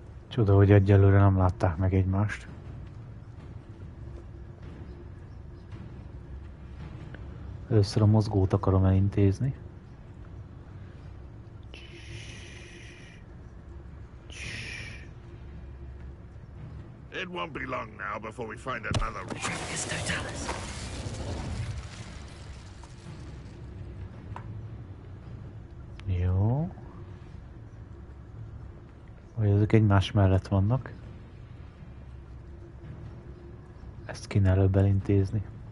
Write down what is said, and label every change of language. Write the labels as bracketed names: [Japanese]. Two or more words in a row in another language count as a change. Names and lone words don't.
[Hungarian] Csoda, hogy egyelőre nem látták meg egymást. Először a mozgót akarom elintézni. [English] It won't be long now before we find another reason. [Hungarian] Jó. Vagy ezek egymás mellett vannak. Ezt kéne előbb elintézni.